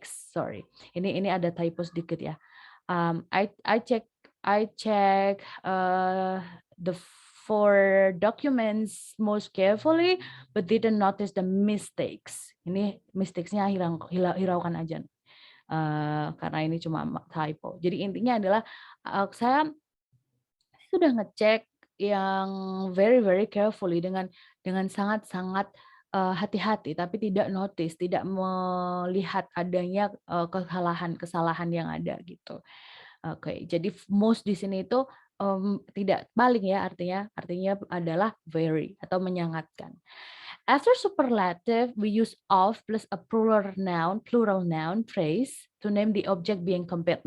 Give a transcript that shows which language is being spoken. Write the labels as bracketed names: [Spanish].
[English] Sorry, [Indonesian] ini ada typo sedikit ya. [English] I check the 4 documents most carefully but didn't notice the mistakes. [Indonesian] Ini mistakes-nya hiraukan aja karena ini cuma typo. Jadi intinya adalah saya sudah ngecek yang [English] very very carefully [Indonesian] dengan sangat-sangat hati-hati, tapi tidak notice, tidak melihat adanya kesalahan yang ada gitu. Oke, jadi most di sini itu tidak balik ya artinya adalah very atau menyangatkan. [English] After superlative, we use of plus a plural noun phrase to name the object being compared.